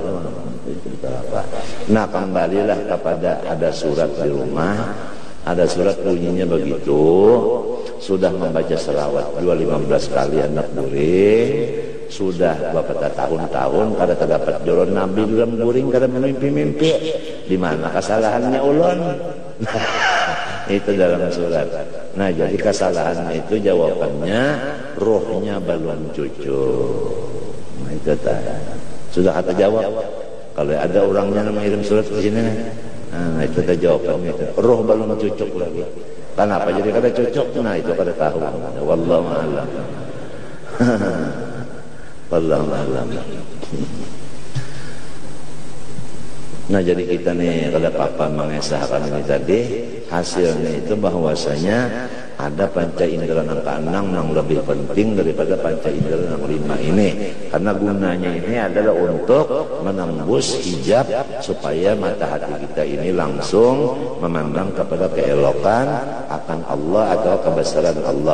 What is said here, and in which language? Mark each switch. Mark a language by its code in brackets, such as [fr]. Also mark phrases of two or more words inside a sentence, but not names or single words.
[bjn] Nah kembalilah kepada ada surat di rumah, ada surat bunyinya begitu, sudah membaca selawat 15 kali anak guring, sudah beberapa tahun-tahun kada terdapat jodoh Nabi dalam guring kada memimpi-mimpi. Di mana kesalahannya ulun? [id] Itu dalam surat. [bjn] Nah, jadi kesalahannya itu jawabannya rohnya belum cucuk. Nah, itu tadi. Sudah kata jawab. [id] Kalau ada orangnya mengirim surat ke sini, nah itu tadi jawabannya itu. [bjn] Roh belum cucuk lagi. Kenapa jadi kada cucuk? Nah, itu kada tahu. [ar] والله أعلم. والله أعلم. [id] Nah, jadi kita nih kalau Papa mengesahkan ini tadi, hasilnya itu bahwasanya ada panca indera yang keenam yang lebih penting daripada panca indera yang lima ini, karena gunanya ini adalah untuk menembus hijab supaya mata hati kita ini langsung memandang kepada keelokan akan Allah atau kebesaran Allah.